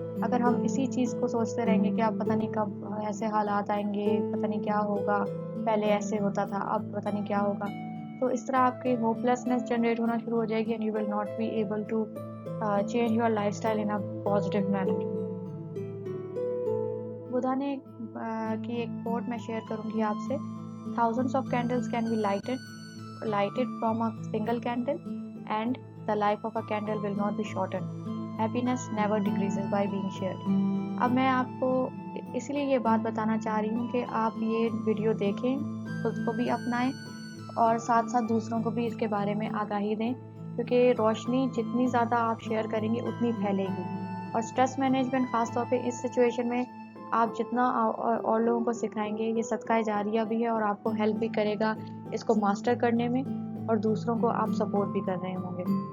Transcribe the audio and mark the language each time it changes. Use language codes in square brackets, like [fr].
[ur] اگر ہم اسی چیز کو سوچتے رہیں گے کہ اب پتہ نہیں کب ایسے حالات آئیں گے, پتہ نہیں کیا ہوگا, پہلے ایسے ہوتا تھا اب پتہ نہیں کیا ہوگا, تو اس طرح آپ کی ہوپ لیسنس جنریٹ ہونا شروع ہو جائے گی [en] And you will not be able to change your lifestyle in a positive manner. [ur] Buddha نے کی ایک کوٹ میں شیئر کروں گی آپ سے. [en] Thousands of candles can be lighted from a single candle and the life of a candle will not be shortened. Happiness never decreases by being shared. [ur] اب میں آپ کو اسی لیے یہ بات بتانا چاہ رہی ہوں کہ آپ یہ ویڈیو دیکھیں, خود کو بھی اپنائیں اور ساتھ ساتھ دوسروں کو بھی اس کے بارے میں آگاہی دیں, کیونکہ روشنی جتنی زیادہ آپ شیئر کریں گے اتنی پھیلے گی. اور اسٹریس مینجمنٹ خاص طور پہ اس سچویشن میں آپ جتنا اور لوگوں کو سکھائیں گے یہ صدقہ جاریہ بھی ہے اور آپ کو ہیلپ بھی کرے گا اس کو ماسٹر کرنے میں, اور دوسروں کو آپ سپورٹ بھی کر رہے ہوں گے.